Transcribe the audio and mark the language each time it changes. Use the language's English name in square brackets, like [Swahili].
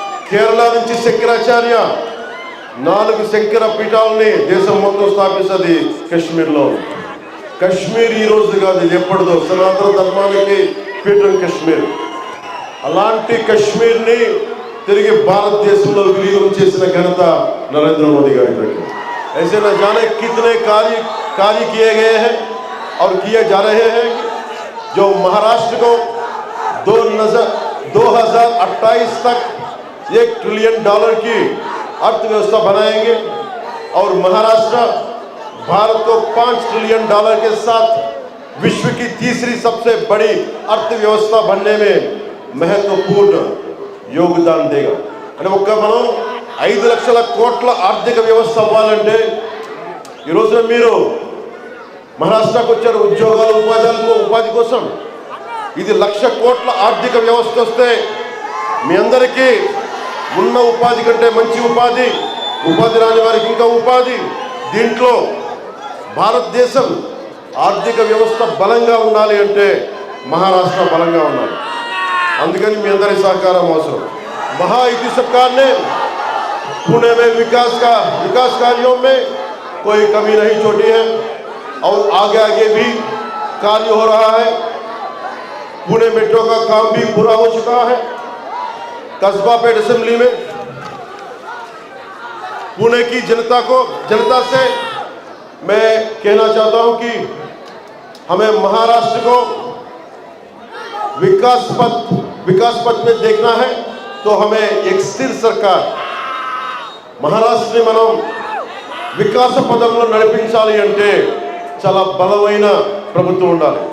[Telugu] కేరళ నుంచి శంకరాచార్య 4 శంకర పీఠాలని దేశం మొత్తం స్థాపిస్తుంది కాశ్మీర్లో. కాశ్మీర్ ఈ రోజు కాదు, ఇది ఎప్పటిదో సనాతన ధర్మానికి పీఠం కాశ్మీర్. అలాంటి కాశ్మీర్ని తిరిగి భారతదేశంలో విలీనం చేసిన ఘనత నరేంద్ర మోదీ గారి దగ్గర. [Hindi] ऐसे न जाने कितने कार्य किए गए हैं और किए जा रहे हैं जो महाराष्ट्र को 2028 तक $1 ट्रिलियन की अर्थव्यवस्था बनाएंगे और महाराष्ट्र भारत को $5 ट्रिलियन के साथ विश्व की तीसरी सबसे बड़ी अर्थव्यवस्था बनने में महत्वपूर्ण योगदान देगा. [Telugu] అంటే ఒక్క మనం 5 లక్షల కోట్ల ఆర్థిక వ్యవస్థ అవ్వాలంటే ఈ రోజున మీరు మహారాష్ట్రకు వచ్చారు ఉద్యోగాలు ఉపాధి కోసం. ఇది 1,00,000 కోట్ల ఆర్థిక వ్యవస్థ వస్తే మీ అందరికీ ఉన్న ఉపాధి కంటే మంచి ఉపాధి రాని వారికి ఇంకా ఉపాధి. దీంట్లో భారతదేశం ఆర్థిక వ్యవస్థ బలంగా ఉండాలి అంటే మహారాష్ట్ర బలంగా ఉండాలి. అందుకని మీ అందరి సహకారం అవసరం. [Hindi] महायुति सरकार ने पुणे में विकास कार्यों में कोई कमी नहीं छोड़ी है और आगे भी कार्य हो रहा है. पुणे मेट्रो का काम भी पूरा हो चुका है. कस्बा पेट असेंबली में पुणे की जनता से मैं कहना चाहता हूं कि हमें महाराष्ट्र को विकास पथ में देखना है तो हमें एक स्थिर सरकार महाराष्ट्र [Telugu] మనం వికాస పదంలో నడిపించాలి అంటే చాలా బలమైన ప్రభుత్వం ఉండాలి.